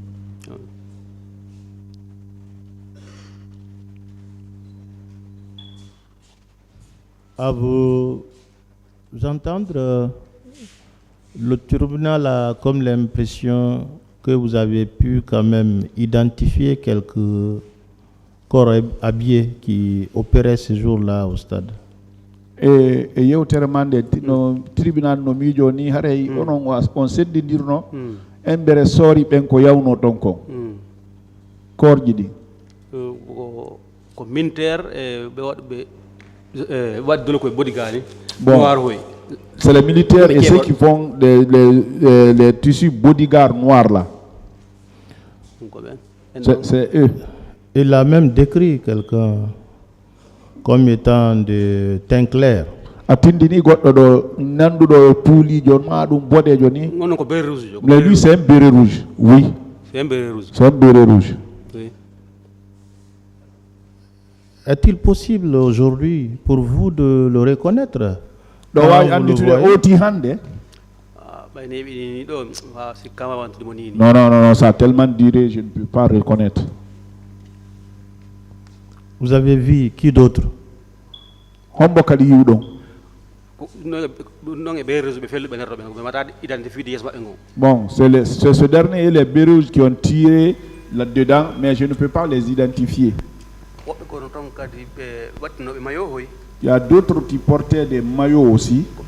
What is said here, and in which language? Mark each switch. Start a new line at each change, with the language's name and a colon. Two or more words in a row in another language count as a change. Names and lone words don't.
French: À vous entendre, le tribunal a comme l'impression que vous avez pu quand même identifier quelques corps habillés qui opéraient ce jour-là au stade.
Fula: Et yewtere de tribunal no miijo ni haray on seddidirno en bere sori ben ko yawno don ko korji di ko militaire be wadduno koye bodigani
French: bon C'est les militaires et ceux qui font les tissus bodyguard noirs là. C'est eux. Il a même décrit quelqu'un comme étant de teint clair.
Fula: Atindini goddo do nandudo puulijo maɗum boɗejo ni.
French: Mais lui c'est un béret rouge. Oui. C'est un béret rouge. C'est un béret rouge. Oui. Est-il possible aujourd'hui pour vous de le reconnaître?
Fula: Do wawi anditude oti hande.
French: Non, non, non, ça a tellement duré, je ne peux pas reconnaître. Vous avez vu qui d'autre?
Fula: Hombo kadi yiwɗon.
French: Bon, c'est ce dernier et les bérouges qui ont tiré là-dedans, mais je ne peux pas les identifier. Il y a d'autres qui portaient des maillots aussi.